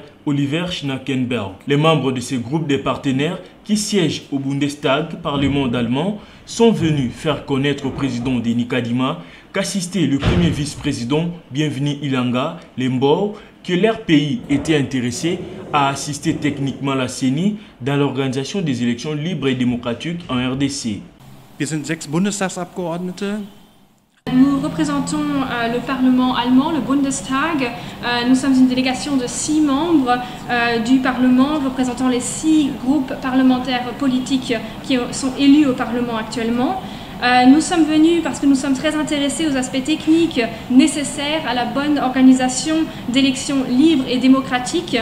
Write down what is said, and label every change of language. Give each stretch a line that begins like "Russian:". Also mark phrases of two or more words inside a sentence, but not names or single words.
French: Olivier Schnackenberg. Les membres de ce groupe de partenaires qui siègent au Bundestag, Parlement allemand, sont venus faire connaître au président Denis Kadima qu'assistait le premier vice-président Bienvenu Ilanga Lembo, que leur pays était intéressé à assister techniquement la CENI dans l'organisation des élections libres et démocratiques en RDC.
German: Wir sind 6 Bundestagsabgeordnete.
French: Nous représentons le Parlement allemand, le Bundestag. Nous sommes une délégation de 6 membres du Parlement représentant les 6 groupes parlementaires politiques qui sont élus au Parlement actuellement. Nous sommes venus parce que nous sommes très intéressés aux aspects techniques nécessaires à la bonne organisation d'élections libres et démocratiques.